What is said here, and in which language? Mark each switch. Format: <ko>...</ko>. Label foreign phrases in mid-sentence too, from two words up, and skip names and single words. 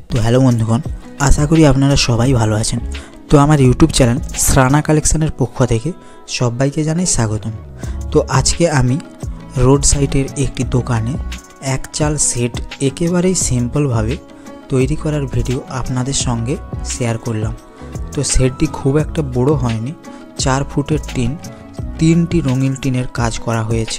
<bn>হেলো বন্ধুগণ আশা করি আপনারা সবাই ভালো আছেন। তো আমার</bn> <en>YouTube channel</en> <bn>শ্রানা কালেকশনের পক্ষ থেকে সবাইকে জানাই স্বাগতম। তো আজকে আমি রোড সাইডের একটি দোকানে এক চাল সেট একেবারেই সিম্পল ভাবে তৈরি করার ভিডিও আপনাদের সঙ্গে শেয়ার করলাম। তো সেটটি খুব একটা বড় হয়নি, 4 ফুটের টিন, 3টি রঙিন টিনের কাজ করা হয়েছে।</bn>